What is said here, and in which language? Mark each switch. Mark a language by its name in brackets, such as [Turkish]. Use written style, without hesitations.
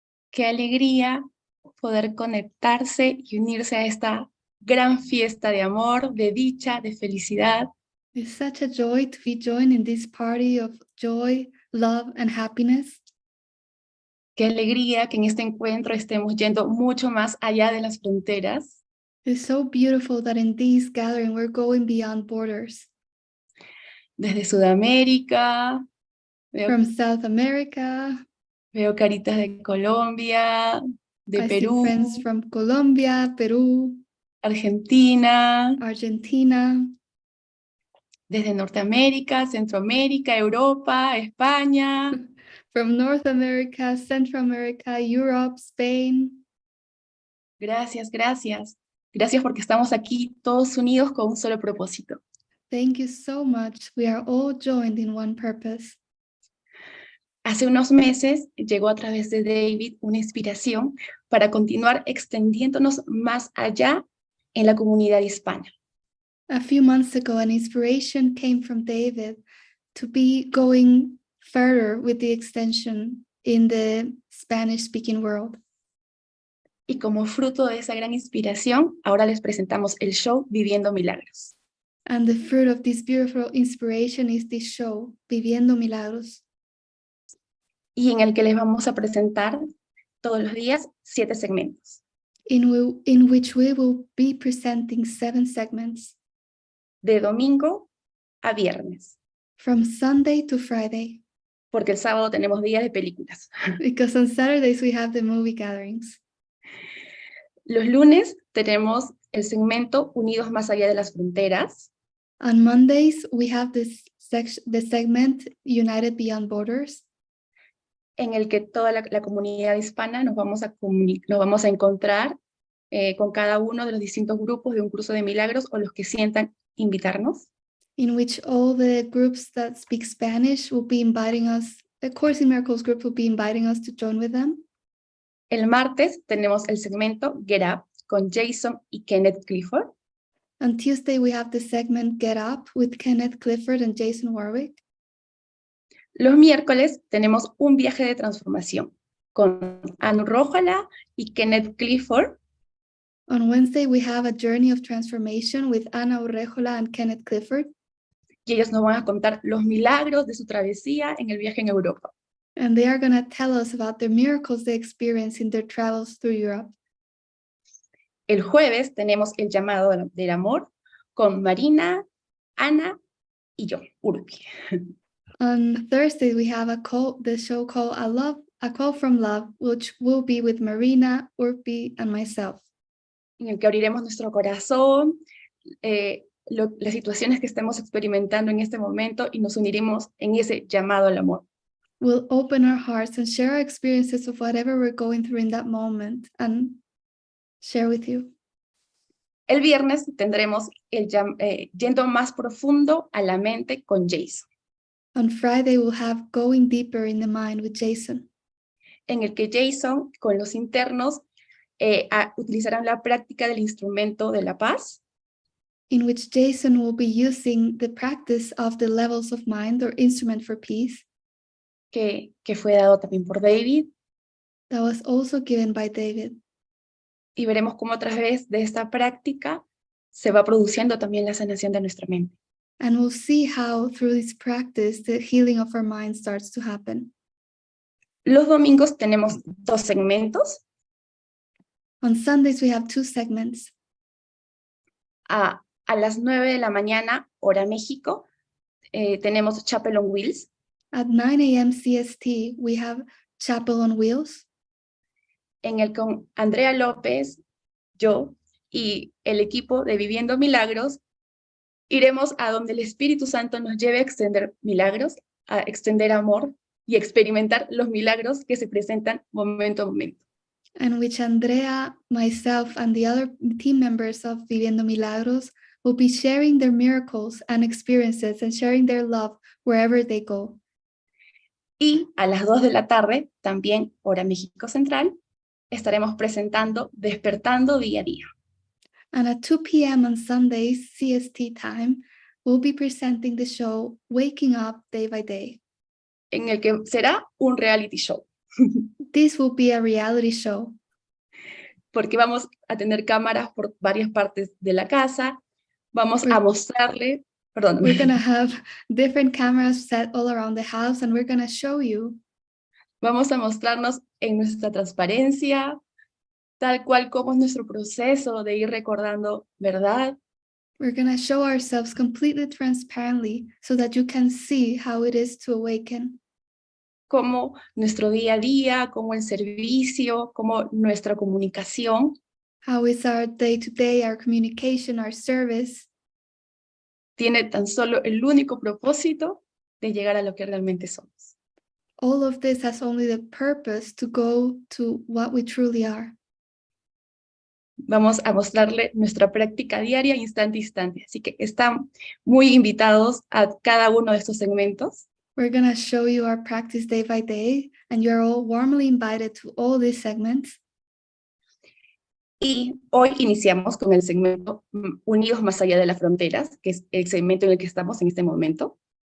[Spanish] qué alegría poder conectarse y unirse a esta gran fiesta de amor, de dicha, de felicidad. [English] It's such a joy to be joined in this party of joy, love, and happiness. [Spanish] Qué alegría que en este encuentro estemos yendo mucho más allá de las fronteras. [English] It's so beautiful that in this gathering we're going beyond borders. [Spanish] Desde Sudamérica, [English] From South America, [Spanish] veo caritas de Colombia, de [English] I see friends [Spanish] Perú, [English] from Colombia, Peru, [Spanish] Argentina, [English] Argentina, [Spanish] desde Norteamérica, Centroamérica, Europa, España. [English] from North America, Central America, Europe, Spain. [Spanish] Gracias, gracias. Gracias porque estamos aquí todos unidos con un solo propósito. [English] Thank you so much. We are all joined in one purpose. [Spanish] Hace unos meses llegó a través de David una inspiración para continuar extendiéndonos más allá en la comunidad hispana. [English] A few months ago, an inspiration came from David to be going further with the extension in the Spanish-speaking world. [Spanish] Y como fruto de esa gran inspiración, ahora les presentamos el show Viviendo Milagros. [English] And the fruit of this beautiful inspiration is this show, Viviendo Milagros, [Spanish] Y en el que les vamos a presentar todos los días 7 segmentos. [English] in which we will be presenting 7 segments. [Spanish] De domingo a viernes. [English] From Sunday to Friday. [Spanish] Porque el sábado tenemos días de películas. [English] Because on Saturdays we have the movie gatherings. [Spanish] Los lunes tenemos el segmento Unidos más allá de las fronteras. [English] On Mondays, we have the segment United Beyond Borders, [Spanish] en el que toda la comunidad hispana nos vamos a encontrar con cada uno de los distintos grupos de un curso de milagros o los que sientan invitarnos. [English] in which all the groups that speak Spanish will be inviting us, the Course in Miracles group will be inviting us to join with them. [Spanish] El martes tenemos el segmento Get Up con Jason y 𝘍𝘬𝘰𝘯𝘓. [English] On Tuesday, we have the segment Get Up with Kenneth Clifford and Jason Warwick. [Spanish] Los miércoles tenemos un viaje de transformación con 𝘍𝘭𝘭𝘢 y 𝘍𝘬𝘰𝘯𝘓. [English] On Wednesday, we have a journey of transformation with 𝘍𝘭𝘭𝘢 and Kenneth Clifford. [Spanish] Y ellos nos van a contar los milagros de su travesía en el viaje en Europa. [English] And they are going to tell us about the miracles they experienced in their travels through Europe. [Spanish] El jueves tenemos el llamado del amor con Marina, Ana y yo, 𝘍𝘭𝘭𝘢. [English] On Thursday, we have the show called A Call from Love, which will be with Marina, 𝘍𝘭𝘭𝘢, and myself. [Spanish] En el que abriremos nuestro corazón, las situaciones que estemos experimentando en este momento y nos uniremos en ese llamado al amor. [English] We'll open our hearts and share our experiences of whatever we're going through in that moment and share with you. [Spanish] El viernes tendremos yendo más profundo a la mente con Jason, [English] On Friday, we'll have Going Deeper in the Mind with Jason, [Spanish] en el que Jason con los internos utilizarán la práctica del instrumento de la paz, [English] in which Jason will be using the practice of the levels of mind or instrument for peace [Spanish] que fue dado también por David, [English] that was also given by David. [Spanish] y veremos cómo a través de esta práctica se va produciendo también la sanación de nuestra mente. [English] And we'll see how through this practice, the healing of our mind starts to happen. [Spanish] Los domingos tenemos 2 segmentos. [English] On Sundays, we have 2 segments. [Spanish] A las 9 de la mañana, hora México, tenemos Chapel on Wheels. [English] At 9 a.m. CST, we have Chapel on Wheels, [Spanish] en el que con Andrea López, yo y el equipo de Viviendo Milagros iremos a donde el Espíritu Santo nos lleve a extender milagros, a extender amor y experimentar los milagros que se presentan momento a momento. [English] and which Andrea, myself, and the other team members of Viviendo Milagros will be sharing their miracles and experiences and sharing their love wherever they go. [Spanish] Y a las 2 de la tarde, también hora México Central, estaremos presentando Despertando Día a Día. [English] And at 2 p.m. on Sundays, CST time, we'll be presenting the show Waking Up Day by Day. [Spanish] en el que será un reality show, [English] This will be a reality show [Spanish] porque vamos a tener cámaras por varias partes de la casa, vamos a mostrarle, perdón, [English] we're going to have different cameras set all around the house, and we're going to show you, [Spanish] vamos a mostrarnos en nuestra transparencia, tal cual como es nuestro proceso de ir recordando verdad, [English] we're going to show ourselves completely transparently so that you can see how it is to awaken, [Spanish] como nuestro día a día, como el servicio, como nuestra comunicación [English] how is our day-to-day, our communication, our service, [Spanish] tiene tan solo el único propósito de llegar a lo que realmente somos. [English] all of this has only the purpose to go to what we truly are. [Spanish] Vamos a mostrarle nuestra práctica diaria, instante a instante. Así que están muy invitados a cada uno de estos segmentos. [English] We're going to show you our practice day by day, and you're all warmly invited to all these segments. [Spanish] Y hoy iniciamos con el segmento Unidos más allá de las fronteras, que es el segmento en el que estamos en este momento.